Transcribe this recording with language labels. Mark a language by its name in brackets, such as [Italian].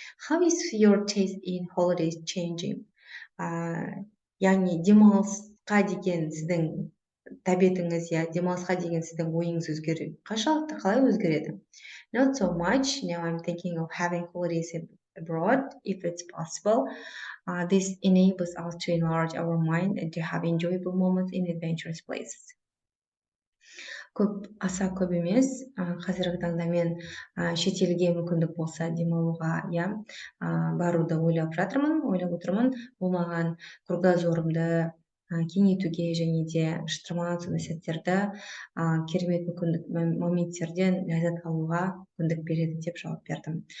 [English] How is your taste in holidays changing? [Kazakh] Яғни, демалысқа деген сіздің тәбетіңіз, я, демалысқа деген сіздің ойыңыз өзгереді. Қаншалықты, қалай өзгереді? [English] Not so much. Now I'm thinking of having holidays abroad if it's possible. This enables us to enlarge our mind and to have enjoyable moments in adventurous places. [Kazakh] Аса көп емес, қазіргі таңда мен шетелге мүмкіндік болса демалуға, иә, баруды ойлап отырмын. Бұл маған кругозорымды кеңейтуге және де шытырман сондай сәттерді керемет мүмкіндік моменттерден ләззат алуға мүмкіндік береді деп жауап бердім.